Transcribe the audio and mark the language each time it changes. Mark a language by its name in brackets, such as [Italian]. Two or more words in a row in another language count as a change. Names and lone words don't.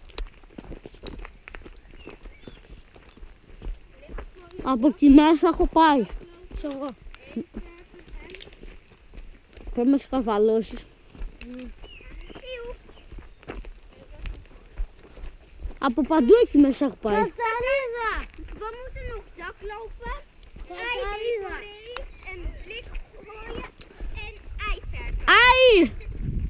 [Greek] Από εκεί μέσα έχω πάει. Κι εγώ. Πρέπει να σε καρβαλώσεις. Από παντού εκεί μέσα έχω πάει. [Dutch] Katarina! We moeten nog zak lopen, eieren en blik gooien en ei verven. Άι!